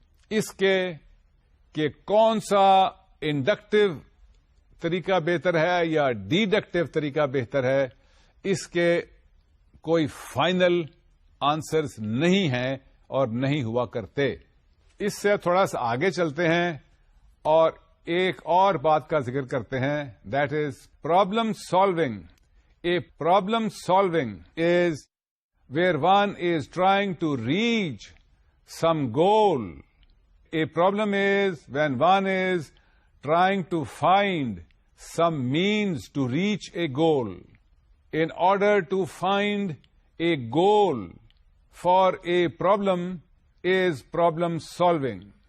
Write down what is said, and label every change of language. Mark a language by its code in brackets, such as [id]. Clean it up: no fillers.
[ur] اس کے کہ کون سا انڈکٹیو طریقہ بہتر ہے یا ڈیڈکٹیو طریقہ بہتر ہے، اس کے کوئی فائنل آنسرز نہیں ہیں اور نہیں ہوا کرتے. اس سے تھوڑا سا آگے چلتے ہیں اور ایک اور بات کا ذکر کرتے ہیں, [en] That is problem solving. A problem solving is where one is trying to reach some goal. A problem is when one is trying to find some means to reach a goal. In order to find a goal for a problem is problem solving.